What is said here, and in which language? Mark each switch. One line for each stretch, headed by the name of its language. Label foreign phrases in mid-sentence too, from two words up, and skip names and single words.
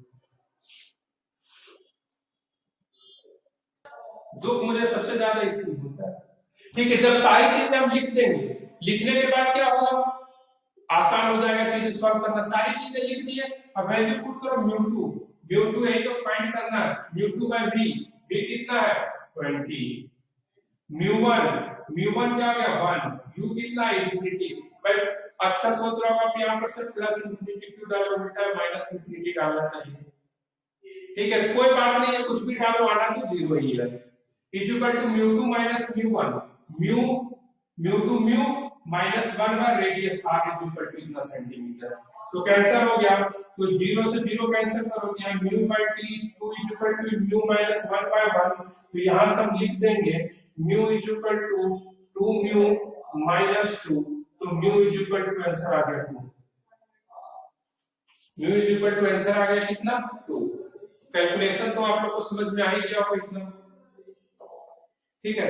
Hindi: दुख मुझे सबसे ज्यादा इससे होता है, ठीक है। जब सारी चीजें हम लिख देंगे, लिखने के बाद क्या होगा, आसान हो जाएगा चीजें सॉल्व करना। सारी चीजें लिख दिए, अब
English: value put
Hindi: करो mu2 यही तो फाइंड करना है, mu2 by v कितना है 20, mu1 क्या हो गया 1, u कितना है इंफिनिटी। भाई अच्छा सोच रहा होगा आप यहाँ पर सिर्फ
English: plus infinity
Hindi: क्यों डालो, उल्टा
English: minus infinity
Hindi: डालना चाहिए, ठीक है। कोई बात नहीं है, कुछ भी डालो, आना तो जीरो ही है।
English: is equal to mu2 minus mu1 mu2 mu minus 1 by radius r is equal to इतना सेंटीमीटर।
Hindi: तो कैंसिल हो गया, तो 0 से 0 कैंसिल करोगे, यहाँ mu by t 2
English: is equal to
Hindi: mu minus 1 by 1। तो यहाँ सब लिख देंगे
English: mu is equal to 2 mu minus 2,
Hindi: तो
English: mu is equal to
Hindi: आंसर आ गया 2,
English: mu is equal to
Hindi: आंसर आ गया कितना 2। कैलकुलेशन तो आप लोग को समझ में आ ही गया होगा इतना, ठीक है।